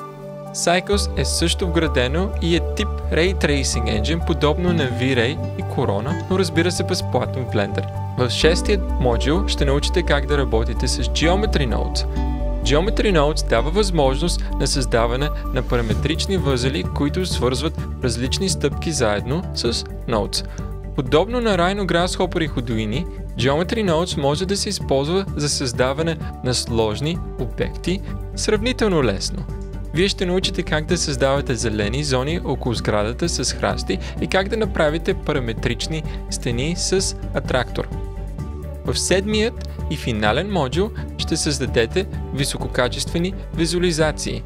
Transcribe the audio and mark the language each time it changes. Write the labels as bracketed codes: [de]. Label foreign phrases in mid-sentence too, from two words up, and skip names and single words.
[bg] Cycles е също вградено и е тип [en] Ray Tracing Engine, [bg] подобно на V-Ray и Corona, но разбира се безплатно в Blender. В шестият модул ще научите как да работите с Geometry Nodes. Geometry Nodes дава възможност на създаване на параметрични възели, които свързват различни стъпки заедно с Nodes. Подобно на Rhino, Grasshopper и Houdini, Geometry Nodes може да се използва за създаване на сложни обекти сравнително лесно. Вие ще научите как да създавате зелени зони около сградата с храсти и как да направите параметрични стени с атрактор. В седмият и финален модул ще създадете висококачествени визуализации.